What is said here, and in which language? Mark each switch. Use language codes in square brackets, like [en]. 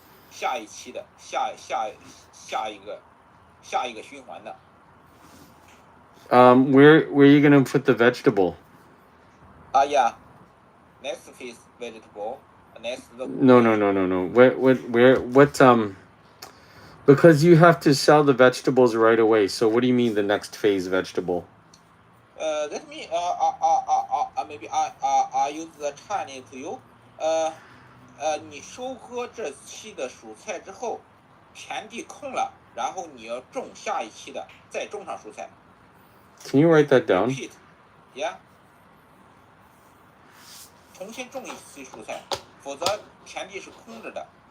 [zh] 下一期的下一个循环的。 [en] Where are you gonna put the vegetable? Next phase vegetable. Next the No. What because you have to sell the vegetables right away. So what do you mean the next phase vegetable? Let me maybe I use the Chinese to you. [zh] 你收割这期的蔬菜之后，田地空了，然后你要种下一期的，再种上蔬菜。 [en] Can you write that down? Repeat, yeah. [zh] 重新种一期蔬菜，否则田地是空着的。